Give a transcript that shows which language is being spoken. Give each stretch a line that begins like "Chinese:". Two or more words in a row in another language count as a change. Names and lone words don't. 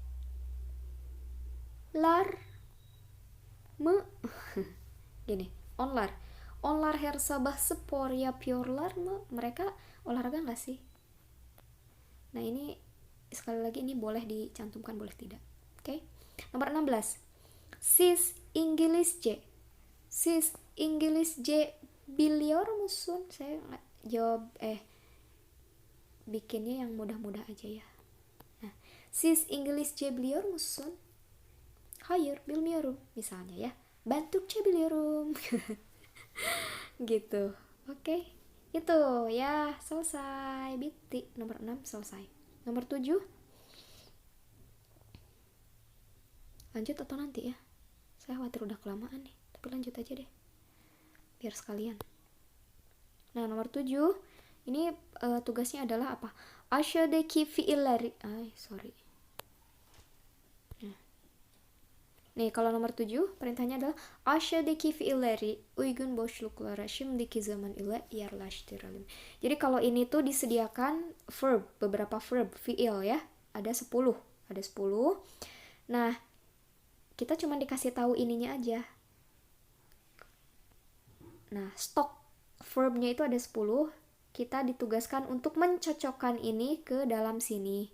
Indonesian: Gini.
Turkish: Onlar her sabah spor yapıyorlar mı?
Indonesian: Mereka olahraga gak sih? Nah ini sekali lagi ini boleh dicantumkan, boleh tidak. Oke. Nomor 16.
Turkish: Siz İngilizce biliyor musun?
Indonesian: Saya jawab bikinnya yang mudah-mudah aja ya. Nah,
Turkish: siz İngilizce biliyor musun? Hayır, bilmiyorum
Indonesian: misalnya ya.
Turkish: Ben Türkçe biliyorum.
Indonesian: Gitu. Oke. Itu ya, selesai. Bitti. Nomor 6 selesai. Nomor 7 lanjut atau nanti ya? Saya khawatir udah kelamaan nih. Tapi lanjut aja deh. Biar sekalian. Nah, nomor 7 ini tugasnya adalah apa?
Turkish: Aşağıdaki fiilleri.
Indonesian: Nah. Nih, kalau nomor 7, perintahnya adalah
Turkish: aşağıdaki fiilleri uygun boşluklara şimdiki zaman ile yerleştirelim.
Indonesian: Jadi kalau ini tuh disediakan verb, beberapa verb, fiil ya. Ada 10. Ada 10. Nah, kita cuma dikasih tahu ininya aja. Nah, stok verbnya itu ada 10. Kita ditugaskan untuk mencocokkan ini ke dalam sini.